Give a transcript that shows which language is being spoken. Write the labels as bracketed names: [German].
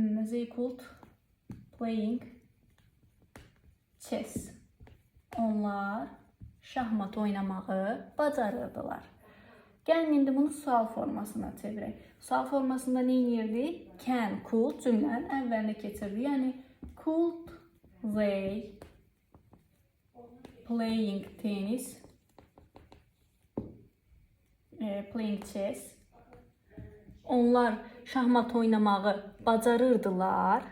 [English] They could playing chess. [Azerbaijani] Onlar şahmat oynamağı bacarırdılar. Gəlin indi bunu sual formasına çevirək. Sual formasında nə edirdik? Can, could cümlənin əvvəlinə keçirdik. Yəni, [English] could they playing tennis, playing chess. [Azerbaijani] Onlar şahmat oynamağı bacarırdılar.